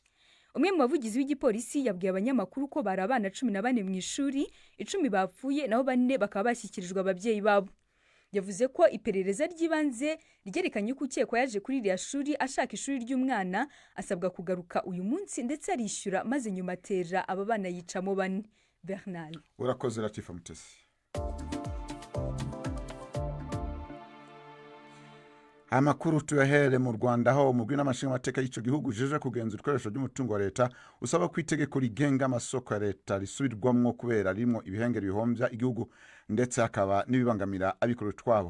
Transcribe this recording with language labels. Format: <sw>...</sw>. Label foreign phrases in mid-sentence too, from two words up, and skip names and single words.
<rw>Umwe mu bavugizi w'igipolisi yabwiye abanyamakuru ko bari abana 14 mu ishuri, 10 bapfuye naho bane bakaba bashyikirijwe ababyeyi babo. Yavuze ko iperereza ry'ibanze ryerekanye ko ukekwa yaje kuri iriya shuri ashaka ishuri ry'umwana, asabwa kugaruka uyu munsi ndetse arishyura maze nyuma atera aba bana yicamo bane.</rw> <rn>Bernard urakoze Latifa Mutesi. Amakuru tuyahere mu Rwanda aho umugwi n'amashingamateka y'ico gihugu jeje kugenzura ibikoresho by'umutungo wa leta usaba ko itegeko rigenga amasoko ya leta risubirwamwo kubera ririmo ibihengeri bihomvya igihugu ndetse hakaba nibibangamira abikorera twabo.</rn>